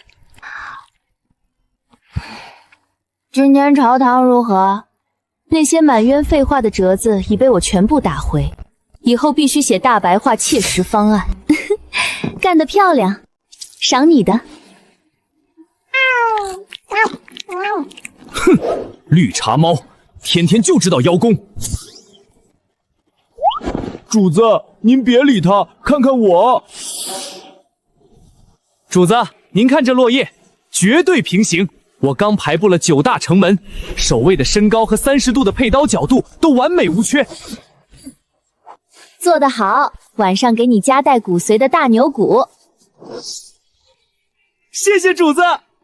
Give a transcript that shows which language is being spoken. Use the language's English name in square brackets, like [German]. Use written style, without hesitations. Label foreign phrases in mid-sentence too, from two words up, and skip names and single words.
[Chinese] 今天朝堂如何？那些滿淵廢話的折子已被我全部打回，以後必須寫大白話切實方案。幹得漂亮，賞你的。哼，綠茶貓，天天就知道邀功。主子，您別理他，看看我。主子，您看這落葉，絕對平行。我剛排布了9大城門，守衛的身高和30度的配刀角度都完美無缺。做得好，晚上給你夾帶骨髓的大牛骨。謝謝主子。